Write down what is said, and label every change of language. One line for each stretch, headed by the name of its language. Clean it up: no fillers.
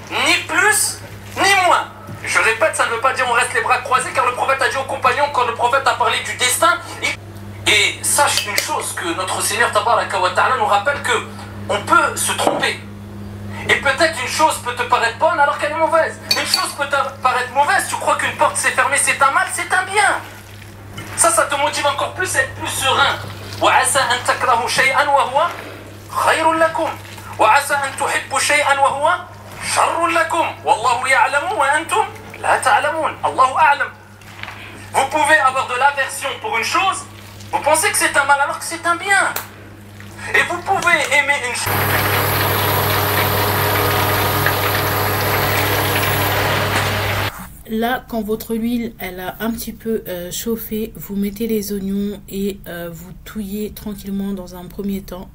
French: Ni plus, ni moins. Je répète, ça ne veut pas dire on reste les bras croisés, car le prophète a dit aux compagnons, quand le prophète a parlé du destin, et sache une chose, que notre Seigneur Tabaraka wa Ta'ala nous rappelle que on peut se tromper. Et peut-être une chose peut te paraître bonne alors qu'elle est mauvaise. Une chose peut te paraître mauvaise, tu crois qu'une porte s'est fermée, c'est un mal, c'est un bien. Ça te motive encore plus à être plus serein.
Arabic: وعسى أن تكرهوا شيئا وهو خير لكم وعسى أن تحبوا شيئا وهو شر لكم والله يعلم وأنتم لا تعلمون الله أعلم.
French: Vous pouvez avoir de l'aversion pour une chose, vous pensez que c'est un mal alors que c'est un bien. Et vous pouvez aimer une chose. Là, quand votre huile elle a un petit peu chauffé, vous mettez les oignons et vous touillez tranquillement dans un premier temps.